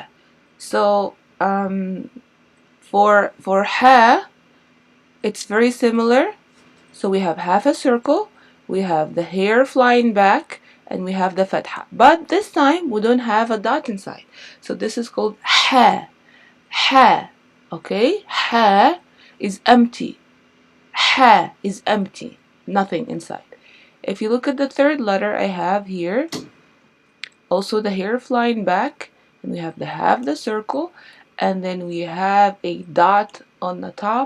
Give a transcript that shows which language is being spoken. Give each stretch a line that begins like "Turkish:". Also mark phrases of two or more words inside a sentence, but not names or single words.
English: So for ha, it's very similar. So we have half a circle, we have the hair flying back, and we have the fatha. But this time we don't have a dot inside. So this is called ha. Ha. Okay? Ha is empty. Ha is empty. Nothing inside. If you look at the third letter I have here, also the hair flying back, and we have the circle, and then we have a dot on the top.